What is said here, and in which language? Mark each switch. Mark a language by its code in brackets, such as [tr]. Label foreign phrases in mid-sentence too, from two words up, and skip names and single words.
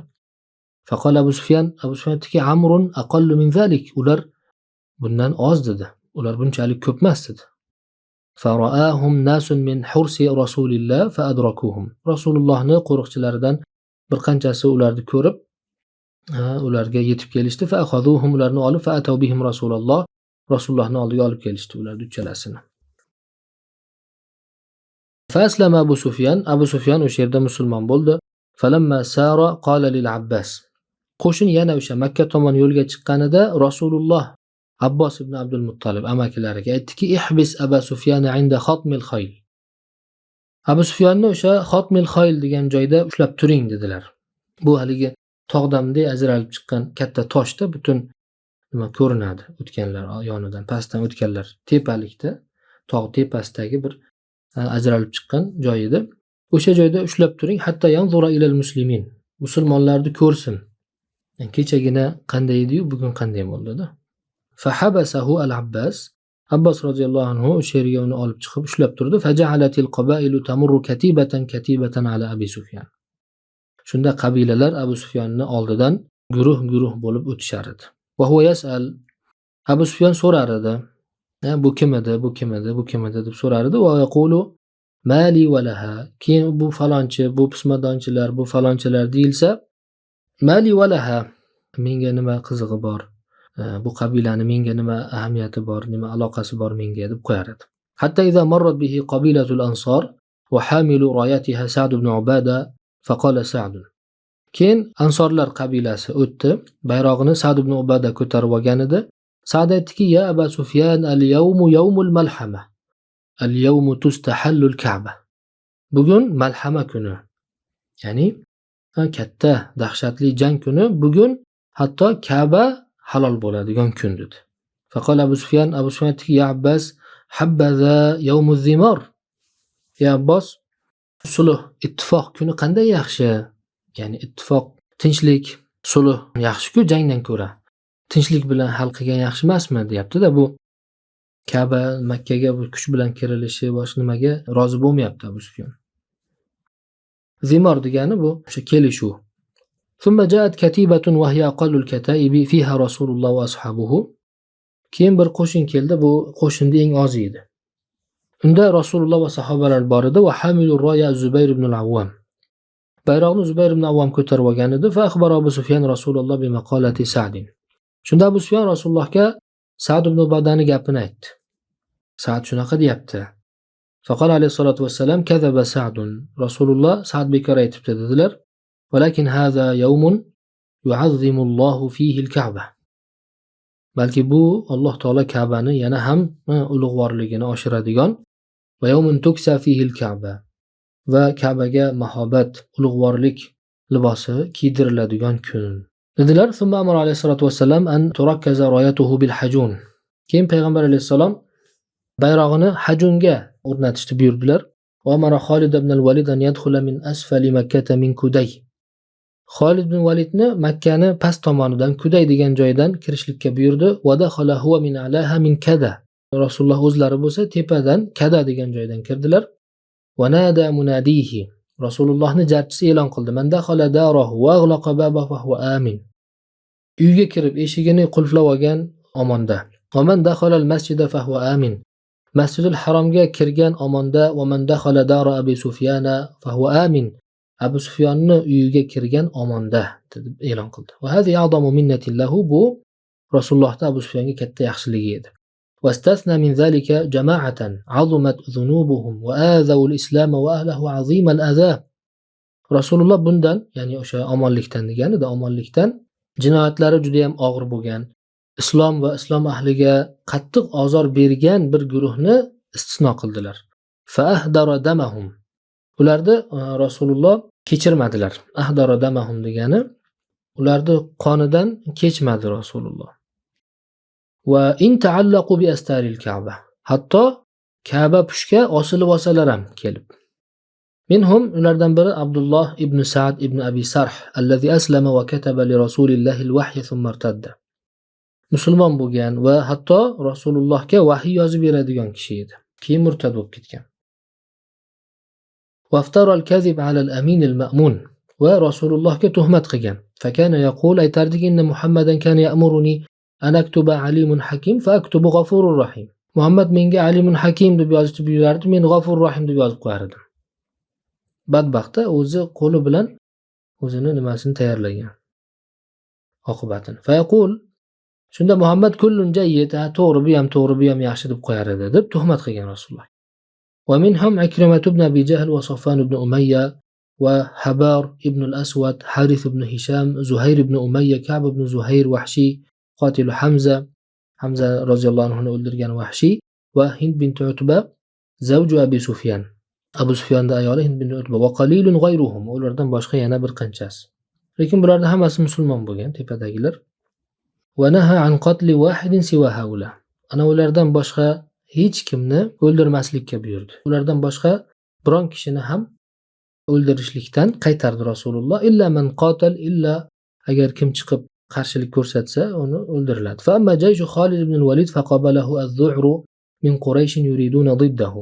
[ar] فقال أبو سفيان aytdiki: "أمر أقل من ذلك." [uz] Ular bundan oz dedi. Ular bunchalik ko'p emas dedi. [ar] فرآهم ناس من حرس رسول الله فأدركوهم. [uz] Rasulullohning qo'riqchilaridan bir qanchasi ularni ko'rib, ularga yetib kelishdi. [ar] فأخذوهم, [uz] ularni olib, [ar] فأتوا بهم رسول الله. [uz] Rasulullohning oldiga olib kelishdi ularni uchalasini. [ar] فأسلم [uz] Abu Sufyan o'sha yerda musulmon bo'ldi. [ar] فلما سار قال للعباس. [uz] Qo'shin yana o'sha Makka tomon yo'lga chiqqanida Rasululloh Abbos ibn Abdul Muttalib amakilariga aytdiki: [ar] "احبس أبا سفيان عند خطم الخيل." [uz] Abu Sufyanni o'sha Khatmil Khayl degan joyda ushlab turing dedilar. Bu haligi tog'damday ajralib chiqqan katta toshda butun nima ko'rinadi, o'tganlar yonidan, pastdan o'tganlar, tepalikda, tog' tepasidagi bir ajralib chiqqan joy edi. O'sha joyda ushlab turing, [ar] حتى ينظر إلى المسلمين. [uz] Musulmonlarni ko'rsin. Yani kechagina qanday edi-yu, bugun qanday bo'ldi-da. [ar] فحبسه العباس. [uz] Abbos roziyallohu anhu o'sha yerga uni olib chiqib ushlab turdi. [ar] فجعلت القبائل تمر كتيبة على أبي سفيان. [uz] Shunda qabilalar Abu Sufyanning oldidan guruh bo'lib o'tishar edi. [ar] وهو يسأل. [uz] Abu Sufyan so'rar edi. Bu kim edi deb so'rar edi. [ar] ويقول ما لي ولها. [uz] Keyin bu falonchi, bu pismadonchilar, bu falonchilar deyilsa, [ar] ما لي ولها. [uz] Menga nima qizig'i bor? Bu qabilani menga nima ahamiyati bor, nima aloqasi bor menga deb qo'yar edi. [ar] حتى إذا مرت به قبيلة الأنصار وحامل رايتها سعد بن عبادة فقال سعد. [uz] Keyin ansorlar qabilasi o'tdi, bayrog'ini Sa'd ibn Ubada ko'tarib olgan edi. Sa'd aytdiki: [ar] "يا أبا سفيان اليوم يوم الملحمة. اليوم تستحل الكعبة." [uz] Bugun malhama kuni. Ya'ni katta, dahshatli jang kuni. Bugun hatto Ka'ba halol bo'ladigan kun dedi. [ar] فقال أبو سفيان aytdiki: "يا عباس حبذا يوم الذمار." [uz] Ya Abbos, sulh, ittifoq kuni qanday yaxshi? Ya'ni ittifoq, tinchlik, sulh yaxshi-ku jangdan ko'ra. Tinchlik bilan hal qilgan yaxshi emasmi deyapti-da. Bu Ka'ba Makkaga bu kuch bilan kirilishi boshqa nimaga rozi bo'lmayapti Abu Sufyan. Zimar degani bu o'sha kelishuv. [ar] ثم جاءت كتيبة وهي أقل الكتائب فيها رسول الله وأصحابه. [uz] Keyin bir qo'shin keldi, bu qo'shinning eng ozi edi. Unda Rasululloh va sahobalar bor edi. [ar] وحامل الراية الزبير بن العوام. [uz] Bayroqni Zubayr ibn Awwam ko'tarib olgan edi. [ar] فأخبر أبو سفيان رسول الله بمقالة سعد. [uz] Shunda Abu Sufyan Rasulullohga Sa'd ibn Ubadani gapini aytdi. Sa'd shunaqa deyapti. [ar] فقال عليه الصلاة والسلام كذب سعد." [uz] Rasululloh Sa'd bekor aytibdi dedilar. [ar] ولكن هذا يوم يعظم الله فيه الكعبة. [uz] Balki bu Alloh taolo Ka'bani yana ham ulug'vorligini oshiradigan [ar] ويوم تكسى فيه الكعبة. [uz] Va Ka'baga mahobat, ulug'vorlik libosi kiydiriladigan kun. Dedilar. [ar] ثم أمر عليه الصلاة والسلام أن تركز رايته بالحجون. [uz] Keyin payg'ambar alayhisalom bayrog'ini hajunga o'rnatishni buyurdilar. [ar] وأمر خالد بن الوليد أن يدخل من أسفل مكة من كدى. [uz] Xolid ibn Walidni Makkani past tomonidan Kuday degan joydan kirishlikka buyurdi. [ar] ودخل هو من أعلاها من كداء. [uz] Rasululloh o'zlari bo'lsa tepadan Kada degan joydan kirdilar. [ar] ونادى مناديه. [uz] Rasulullohni jarchisi e'lon qildi: [ar] "من دخل داره وأغلق بابه فهو آمن." [uz] Uyga kirib eshigini qulflab olgan omonda. [ar] "ومن دخل المسجد فهو آمن." [uz] Masjidul Haromga kirgan omonda. [ar] "ومن دخل دار أبي سفيان فهو آمن." [uz] Abu Sufyonni uyiga kirgan omonda deb e'lon qildi. [ar] وهذه أعظم منة الله, [uz] bu Rasulullohda Abu Sufyonga katta yaxshiligi edi. [ar] واستثنى من ذلك جماعة عظمت ذنوبهم وآذوا الإسلام وأهله عظيم الأذى. [uz] Rasululloh bundan, ya'ni o'sha omonlikdan deganida, omonlikdan jinoyatlari juda ham og'ir bo'lgan, islom va islom ahliga qattiq ozor bergan bir guruhni istisno qildilar. [ar] فأهدر دمهم. [uz] Ularni Rasululloh kechirmadilar. [ar] أهدر دمهم [uz] degani ularni qonidan kechmadi Rasululloh. [ar] وإن تعلقوا بأستار الكعبة. [uz] Hatto Ka'ba pushga osilib olsalar ham kelib. [ar] منهم, [uz] ulardan biri [ar] عبد الله بن سعد بن أبي سرح الذي أسلم وكتب لرسول الله الوحي ثم ارتد. [uz] Musulmon bo'lgan va hatto Rasulullohga vahiy yozib beradigan kishi edi. Keyin murtad bo'lib ketgan. [ar] وافترى الكذب على الأمين المأمون, [uz] va Rasulullohga tuhmat qilgan. [ar] فكان يقول, aytardiki, إن محمدا كان يأمرني أن أكتب عليم حكيم فأكتب غفور رحيم. [uz] Muhammad menga [ar] عليم حكيم [uz] deb yozib buyurardi, men [ar] غفور رحيم [uz] deb yozib qo'yardim. Badbaxtda o'zi qo'li bilan o'zini nimasini tayyorlagan, oqibatini. [ar] فيقول, [uz] shunda Muhammad [ar] كل جيد, [uz] to'g'ri, bu ham to'g'ri, bu ham yaxshi deb qo'yar edi deb tuhmat qilgan Rasululloh. [ar] ومنهم عكرمة بن أبي جهل وصفوان بن أمية وهبار بن الأسود حارث بن هشام زهير بن أمية كعب بن زهير وحشي قاتل [uz] Hamza roziyallohu anhu o'ldirgan Wahshi [ar] وهند بنت عتبة زوج أبي سفيان, [uz] Abu Sufyonning ayoli Hind bint Utba, [ar] وقليل غيرهم, [uz] ulardan boshqa yana bir qanchasi. Lekin bularning hammasi musulmon bo'lgan, tepadagilar. [ar] ونهى عن قتل واحد سوى هؤلاء. [uz] Ana ulardan boshqa hech kimni o'ldirmaslikka buyurdi. Ulardan boshqa biron kishini ham o'ldirishlikdan qaytardi Rasululloh. [ar] إلا من قاتل, [uz] illa agar kim chiqib qarshilik ko'rsatsa, uni o'ldiriladi. [ar] فأما جيش خالد بن الوليد فقابله الزعر من قريش يريدون ضده.